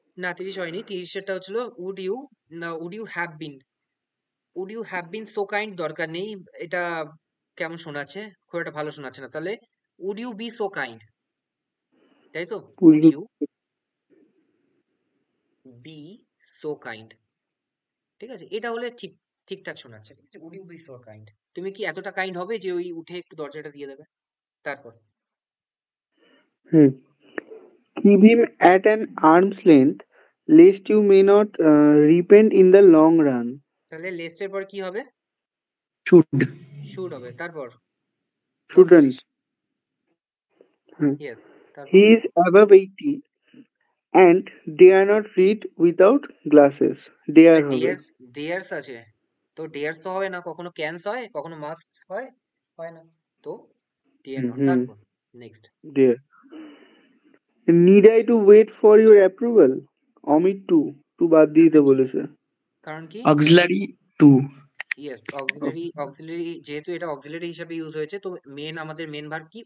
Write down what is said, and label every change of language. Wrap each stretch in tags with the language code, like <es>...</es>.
<bn>না 30 হয়নি, 30 হচ্ছিল</bn> <en>would you, না would you have been so kind,</en> <bn>দরকার নেই, এটা কেমন শোনাচ্ছে, খুব একটা ভালো শোনাচ্ছে না, তাহলে</bn> <en>would you be so kind,</en> <bn>তাই তো?</bn> <en>would Will you be so kind,</en> <bn>ঠিক আছে, এটা হলে ঠিকঠাক শোনাচ্ছে, ঠিক আছে, would you B so kind, তুমি কি এতটা কাইন্ড হবে যে ওই উঠে একটু দরজাটা দিয়ে দেবে? তারপর hmm.</bn> <en>Keep him at an arm's length, lest you may not repent in the long run.</en> <bn>তাহলে লেস্টের পর কি হবে?</bn> <en>Should.</en> <bn>শুড হবে। তারপর</bn> <en>Shouldn't.</en> <bn>34, Hmm. ইয়েস, তারপর</bn> <en>He is above 80 and dare not read without glasses. Dare</en> <bn>হবে। Dares আছে, তো ডেয়ার্স হয় না, কখনো ক্যানস হয়, কখনো মাস্ট হয়, হয় না, তো</bn> <en>Dare not. হুম</en> <bn>তারপর next,</bn> <en>dare. Need I to wait for your approval?</en> <bn>Amit two বাদ দিয়ে দিতে বলেছে। কারণ কি? Auxiliary two. ইয়েস, অক্সিলারি, যেহেতু এটা অক্সিলারি হিসেবে ইউজ হয়েছে, তো আমাদের মেন ভার্ব কি?</bn>